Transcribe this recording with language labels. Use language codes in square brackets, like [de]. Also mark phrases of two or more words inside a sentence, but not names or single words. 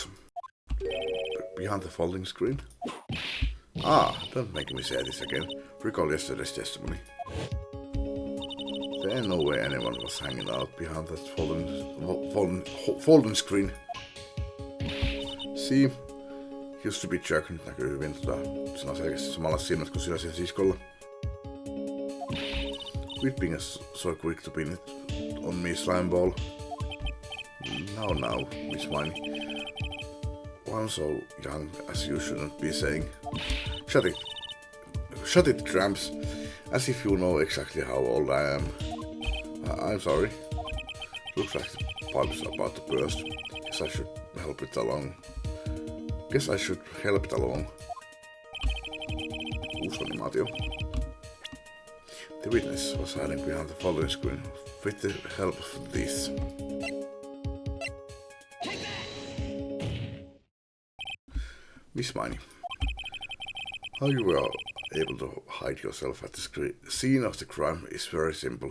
[en] Behind the folding screen? Don't make me say this again. Recall yesterday's testimony. There ain't no way anyone was hanging out behind that folding screen. See? You stupid jerk, [fi] nyt näkyy hyvin siinä on selkeästi samalla silmät kuin sillä sen siskolla. [en] Quit being so quick to pin it on me, slime ball. Now, Miss Miney. One so young as you shouldn't be saying. Shut it. Shut it, tramps. As if you know exactly how old I am. I'm sorry. Looks like the pipes are about to burst. Guess I should help it along. [fi] Uusi animaatio. [en] The witness was hiding behind the following screen with the help of this. Miss Miney, how you were able to hide yourself at the scene of the crime is very simple.